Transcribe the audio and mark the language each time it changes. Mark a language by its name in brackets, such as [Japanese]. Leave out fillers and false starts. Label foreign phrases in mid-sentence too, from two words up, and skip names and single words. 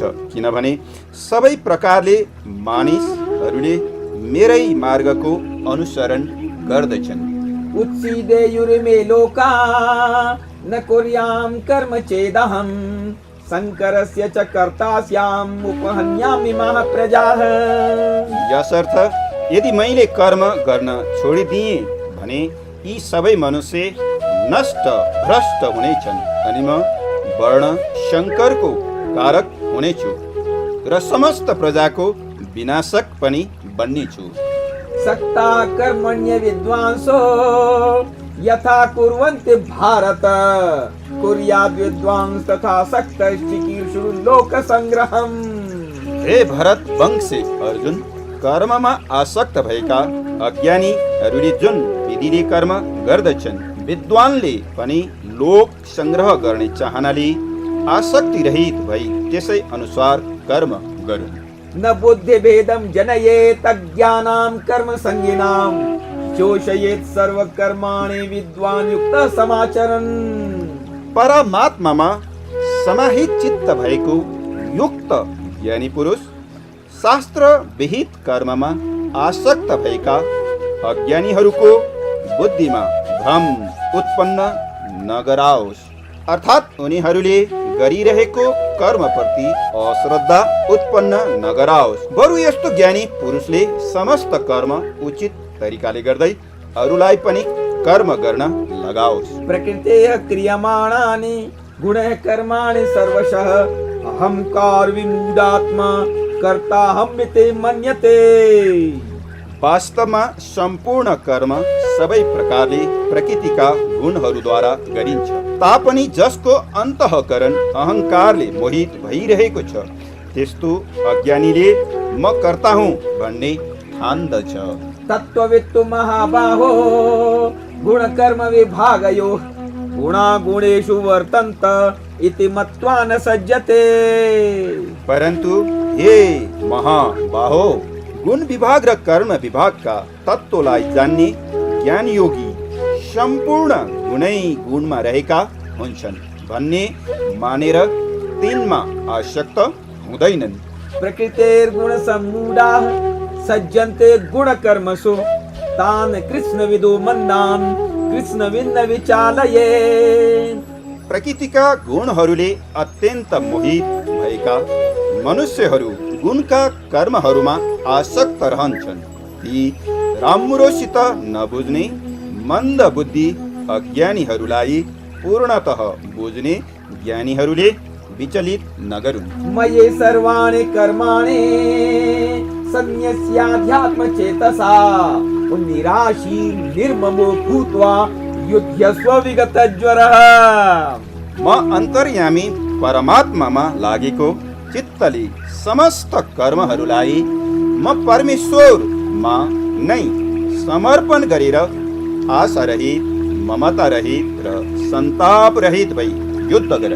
[Nepali] किनभने सबै प्रकारले मानिसहरूले मेरै मार्गको अनुसरण गर्दछन्। [Sanskrit] उत्सीदेयुर्मे लोका न कुर्यां कर्म चेदहं शङ्करस्य च कर्ता स्याम् उपहन्यामि इमाः प्रजाः। [Nepali] यसर्थ यदि मैले कर्म गर्न छोडिदिएँ भने यी सबै मनुष्य नष्ट भ्रष्ट हुनेछन् अनि म वर्ण शङ्करको कारक हुनेछु र समस्त प्रजाको विनाशक पनि बन्नेछु। [Sanskrit] सक्ता कर्मण्य विद्वांसो यथा कुर्वन्ति भारत कुर्याद् विद्वांस तथा सक्तश्चिकीर्षु लोक संग्रहम्। [Nepali] हे भरत वंशे अर्जुन, कर्ममा आसक्त भएका अज्ञानीहरूले जुन विधिले कर्म गर्दछन्, विद्वानले पनि लोक संग्रह गर्ने चाहनाले आसक्ति रहित भई त्यसै अनुसार कर्म गरून्। [Sanskrit] न बुद्धि भेदं जनयेत् अज्ञानां कर्म संगिनां जोषयेत् सर्व कर्माणि विद्वान् युक्त समाचरन्। [Nepali] परमात्मामा समाहित चित्त भएको युक्त ज्ञानी पुरुष शास्त्र विहित कर्ममा आसक्त भएका अज्ञानीहरूको बुद्धिमा भ्रम उत्पन्न नगराओस्, अर्थात् उनीहरूले गरिरहेको कर्मप्रति अश्रद्धा उत्पन्न नगराओस्। बरु यस्तो ज्ञानी पुरुषले समस्त कर्म उचित तरिकाले गर्दै अरूलाई पनि कर्म गर्न लगाओस्। [Sanskrit] प्रकृतेः क्रियमाणानि गुणः कर्माणि सर्वशः अहंकार विमूढात्मा कर्ताहमिति मन्यते। [Nepali] वास्तवमा सम्पूर्ण कर्म सबै प्रकारले प्रकृतिका गुणहरूद्वारा गरिन्छ, तापनि जसको अन्तःकरण अहंकारले मोहित भइरहेको छ त्यस्तो अज्ञानीले म कर्ता हुँ भन्ने ठान्दछ। [Sanskrit] तत्त्ववित्तु महाबाहो गुणकर्म विभागयोः गुणा गुणेषु वर्तन्त इति मत्वा न सज्जते। [Nepali] परन्तु हे महाबाहो, गुण विभाग र कर्म विभागका तत्त्वलाई जान्ने ज्ञान योगी सम्पूर्ण गुणै गुणमा रहेका हुन्छन् भन्ने मानेर तिनमा आसक्त हुँदैनन्। [Sanskrit] प्रकृतेर्गुण सम्मूढाः सज्जन्ते गुण कर्मसु तान् कृष्णविदो मन्दान् कृष्णविन्न विचालये। [Nepali] प्रकृतिका गुणहरूले अत्यन्त मोहित भएका मनुष्यहरू गुणका कर्महरूमा आसक्त रहन्छन्। ती राम्रोसित नबुझ्ने मन्द बुद्धि अज्ञानीहरूलाई पूर्णतः बुझ्ने ज्ञानीहरूले विचलित नगरुन्। [Sanskrit] मये सर्वाणि कर्माणि सन्न्यस्याध्यात्म चेतसा निराशी निर्ममो भूत्वा युध्यस्व विगतज्वरः। [Nepali] म अन्तर्यामी परमात्मामा लागेको चित्तले समस्त कर्महरूलाई म परमेश्वरमा नै समर्पण गरेर आशा रहित, ममता रहित र संताप रहित भई युद्ध गर।